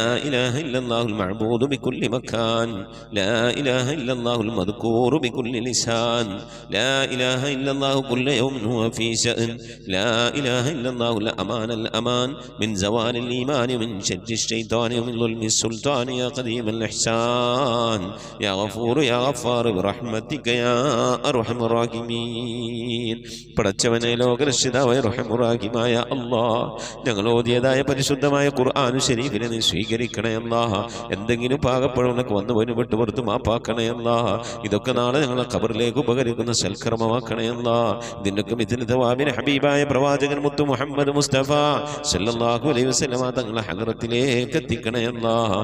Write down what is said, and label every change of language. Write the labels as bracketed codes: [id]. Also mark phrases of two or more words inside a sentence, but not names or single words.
[ar] إله إلا الله المعبود بكل مكان لا إله إلا الله المذكور بكل لسان لا إله إلا الله كل يوم هو في شأن لا إله إلا الله الأمان الأمان من زوال الإيمان من شر الشيطان ومن ظلم السلطان يا قديم الإحسان يا غفور يا غفار برحمتك يا أرحم الراحمين. [ml] പടച്ചവനെ ലോകരക്ഷിതാവായ റഹീമായ അല്ലാഹ്, ഞങ്ങൾ ഓതിയതായ പരിശുദ്ധമായ ഖുർആൻ ശരീഫിനെ നീ സ്വീകരിക്കണേ അല്ലാഹ്. എന്തെങ്കിലും പാകപ്പഴമൊക്കെ വന്നു പോയി വിട്ടുപുറത്ത് മാപ്പാക്കണേ അല്ലാഹ്. ഇതൊക്കെ നാളെ ഞങ്ങളെ ഖബറിലേക്ക് ഉപകരിക്കുന്ന സൽക്കർമ്മമാക്കണേ അല്ലാഹ്. ഇതിനൊക്കെ മിഥുനവാബിന് ഹബീബായ പ്രവാചകൻ മുത്തു മുഹമ്മദ് മുസ്തഫ [ar] صلى الله عليه وسلم [ml] തങ്ങളെ ഹദ്റത്തിലേക്ക് എത്തിക്കണേ അല്ലാഹ്.